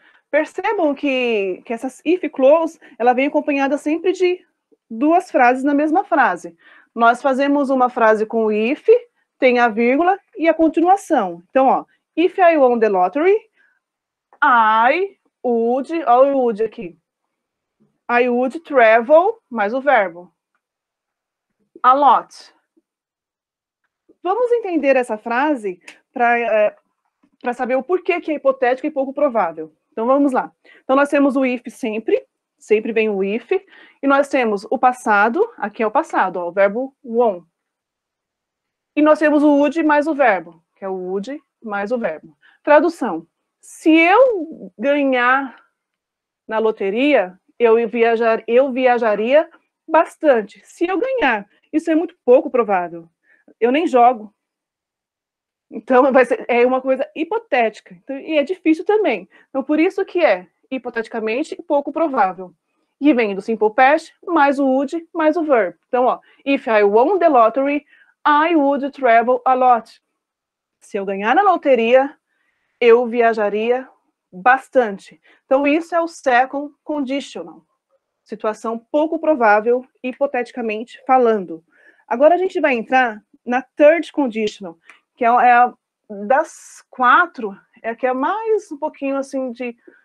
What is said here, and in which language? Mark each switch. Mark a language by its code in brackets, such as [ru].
[pt] Percebam que essas if clause, ela vem acompanhada sempre de duas frases na mesma frase. Nós fazemos uma frase com if, tem a vírgula e a continuação. [en] Então, ó, if I won the lottery, I would, [pt] olha o would aqui. [en] I would travel, [pt] mais o verbo. [en] A lot. [pt] Vamos entender essa frase para saber o porquê que é hipotético e pouco provável. Então, vamos lá. Então, nós temos o if sempre vem o if, e nós temos o passado, aqui é o passado, ó, o verbo won. E nós temos o would mais o verbo, que é o would mais o verbo. Tradução. Se eu ganhar na loteria, eu viajaria bastante. Se eu ganhar, isso é muito pouco provável. Eu nem jogo. Então, é uma coisa hipotética. Então, e é difícil também. Então, por isso que é, hipoteticamente, pouco provável. E vem do simple past, mais o would, mais o verb. Então, ó, [en] if I won the lottery, I would travel a lot. [pt] Se eu ganhar na loteria, eu viajaria bastante. Então, isso é o second conditional. Situação pouco provável, hipoteticamente falando. Agora a gente vai entrar na third conditional, que é a das 4, é a que é mais um pouquinho assim de...